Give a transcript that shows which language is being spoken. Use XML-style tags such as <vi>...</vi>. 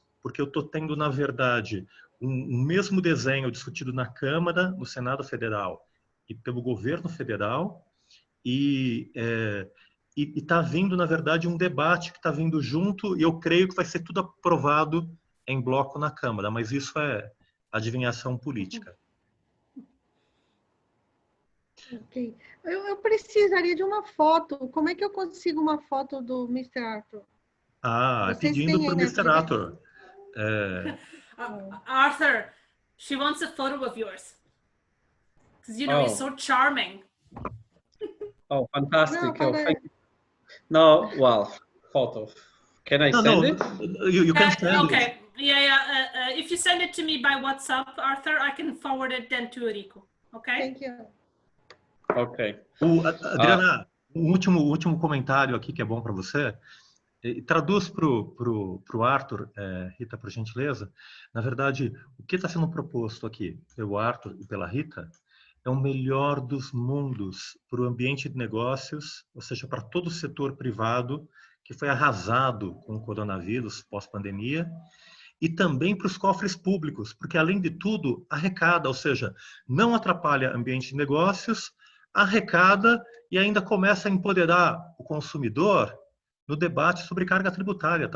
<pt>porque eu estou tendo, na verdade, um mesmo desenho discutido na Câmara, no Senado Federal e pelo governo federal, e está vindo, na verdade, um debate que está vindo junto, e eu creio que vai ser tudo aprovado em bloco na Câmara, mas isso é adivinhação política. Ok. Eu precisaria de uma foto. Como é que eu consigo uma foto do Mr. Arthur? Vocês Pedindo têm para o aí, né? Mr. Arthur.</pt> <en>Arthur, she wants a photo of yours. Because, you know, he's so charming. Oh, fantastic. No, Oh, thank you. No, well, photo. Can I send it? You can send okay. it. Yeah. If you send it to me by WhatsApp, Arthur, I can forward it then to Rico. Okay? Thank you.</en> <pt>Ok. Adriana, um último comentário aqui que é bom para você. Traduz para o Arthur, Rita, por gentileza. Na verdade, o que está sendo proposto aqui pelo Arthur e pela Rita é o melhor dos mundos para o ambiente de negócios, ou seja, para todo o setor privado que foi arrasado com o coronavírus pós-pandemia, e também para os cofres públicos, porque, além de tudo, arrecada, ou seja, não atrapalha o ambiente de negócios, arrecada e ainda começa a empoderar o consumidor no debate sobre carga tributária.</pt>